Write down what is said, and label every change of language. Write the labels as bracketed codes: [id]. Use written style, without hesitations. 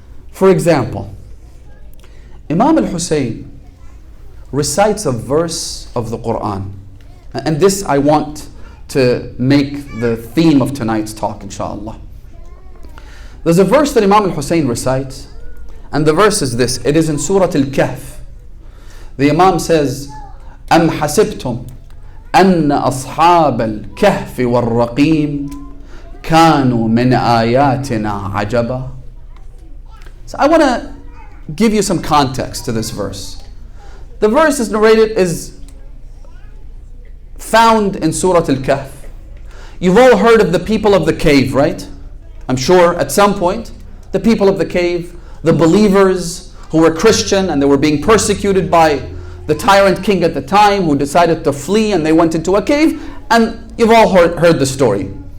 [en] For example, Imam al-Hussein recites a verse of the Quran. And this I want to make the theme of tonight's talk, inshallah. There's a verse that Imam al-Hussein recites, and the verse is this. It is in Surah Al-Kahf. The Imam says, [ar] أَمْ حَسِبْتُمْ أَنَّ أَصْحَابَ الْكَهْفِ وَالرَّقِيمِ كَانُوا مِنْ آيَاتِنَا عَجَبًا. [en] So I want to give you some context to this verse. The verse is found in Surah Al-Kahf. You've all heard of the people of the cave, right? I'm sure at some point, the people of the cave, the believers who were Christian and they were being persecuted by the tyrant king at the time, who decided to flee, and they went into a cave, and you've all heard the story.